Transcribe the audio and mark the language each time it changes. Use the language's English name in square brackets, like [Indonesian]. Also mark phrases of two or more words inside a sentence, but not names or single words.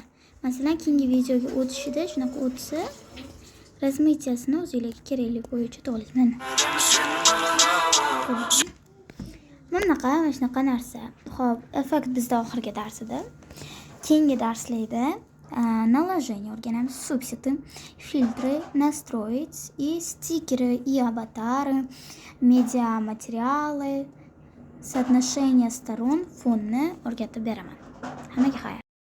[Uzbek] Masalan, keyingi videoga o'tishida shunaqa o'tsa, razmetiyasini o'zingizlarga kerakli bo'yicha to'g'rilaysiz. Mana shunaqa narsa. Xo'p, effekt bizda oxirgi darsida. Keyingi darslarda наложение o'rganamiz, subsidi, [Russian] filtrы, настроить и стикеры, и аватары, медиа-материалы, соотношение сторон, [Uzbek] fonni o'rgatib beraman. Hammaga xayr.